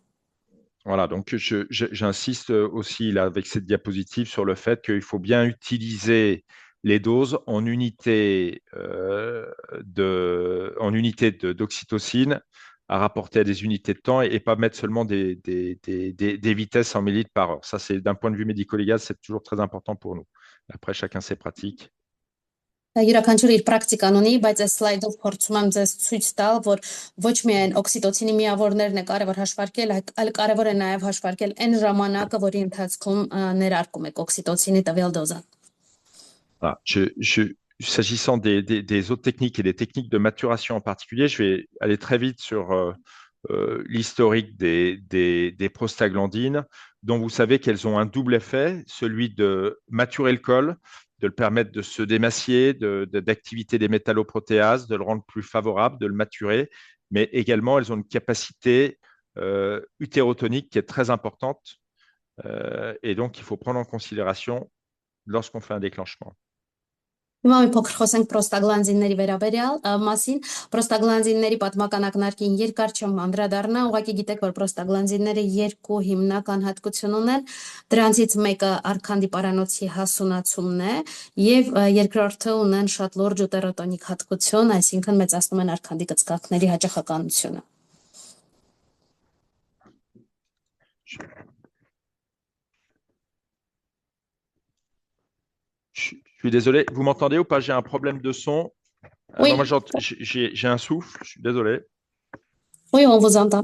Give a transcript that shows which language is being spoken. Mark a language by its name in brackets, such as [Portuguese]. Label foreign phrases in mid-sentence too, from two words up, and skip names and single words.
[French] Voilà, donc j'insiste aussi là avec cette diapositive sur le fait qu'il faut bien utiliser les doses en unité d'oxytocine à rapporter à des unités de temps et pas mettre seulement des vitesses en millilitres par heure. Ça, c'est d'un point de vue médico-légal, c'est toujours très important pour nous. Après, chacun ses pratiques. [Armenian] Յուրաքանչյուր իր պրակտիկան ունի, բայց այս սլայդով փորձում եմ ձեզ ցույց տալ, որ ոչ միայն օքսիտոցինի միավորներն է կարևոր հաշվարկել, այլ կարևոր է նաև հաշվարկել այն ժամանակը, որի ընթացքում ներարկում եք օքսիտոցինի տվյալ դոզան։ [French] Voilà. S'agissant des autres techniques et des techniques de maturation en particulier, je vais aller très vite sur l'historique des prostaglandines, dont vous savez qu'elles ont un double effet, celui de maturer le col, de le permettre de se démacier, d'activité des métalloprotéases, de le rendre plus favorable, de le maturer, mais également elles ont une capacité utérotonique qui est très importante et donc il faut prendre en considération lorsqu'on fait un déclenchement. [Armenian] Հիմա մի փոքր խոսենք պրոստագլանդինների վերաբերյալ մասին։ Պրոստագլանդինների պատմական ակնարկին երկար չեմ անդրադառնա, ուղղակի գիտեք, որ պրոստագլանդինները երկու հիմնական հատկություն ունեն, դրանցից մեկը արքանդի պարանոցի հասունացումն է, եւ երկրորդը ունեն շատ լուրջ ուտերոտոնիկ հատկություն, այսինքն մեծացնում են արքանդի կծկակների հաճախականությունը։ [French] Je suis désolé, vous m'entendez ou pas? J'ai un problème de son. Oui. Moi, j'ai un souffle, je suis désolé. Oui, on vous entend.